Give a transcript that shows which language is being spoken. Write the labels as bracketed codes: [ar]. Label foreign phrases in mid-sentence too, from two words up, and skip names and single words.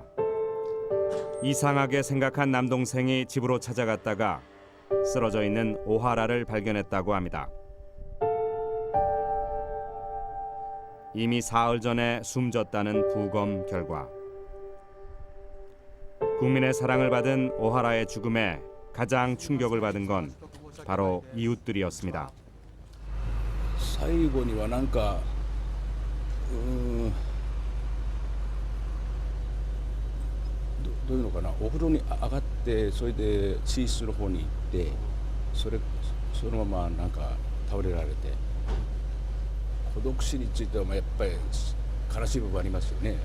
[ko] 이상하게 생각한 남동생이 집으로 찾아갔다가 쓰러져 있는 오하라를 발견했다고 합니다. 이미 사흘 전에 숨졌다는 부검 결과 국민의 사랑을 받은 오하라의 죽음에 가장 충격을 받은 건 바로 이웃들이었습니다. [ja] 最後にはなんかどういうのかな、お風呂に上がってそれで寝室の方に行ってそのままなんか倒れられて、孤独死についてはやっぱり悲しい部分ありますよね。